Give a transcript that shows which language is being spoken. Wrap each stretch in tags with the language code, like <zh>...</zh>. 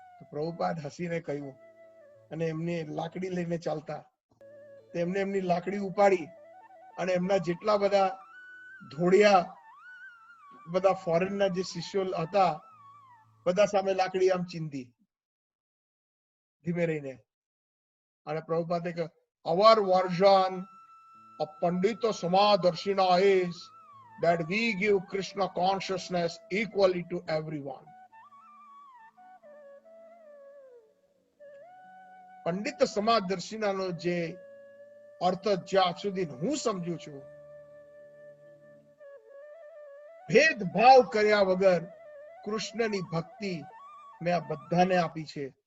<gu>પ્રભુપાદ હસીને કહ્યું, અને એમને લાકડી લઈને ચાલતા, તેમને એમની લાકડી ઉપાડી અને એમના જેટલા બધા ધોળિયા, બધા ફોરેનના જે શિષ્યો હતા, બધા સામે લાકડી આમ ચીંધી ધીમે રહીને. અને પ્રભુપાદે કહ્યું,</gu> <en>our version of Pandita Samadharshina is that we give Krishna consciousness equally to everyone.</en> <gu>Pandit સમાદર્શિનાનો જે અર્થ જ્યાં સુધી હું સમજુ છું ભેદભાવ કર્યા વગર કૃષ્ણની ભક્તિ મેં આ બધાને આપી છે.</gu>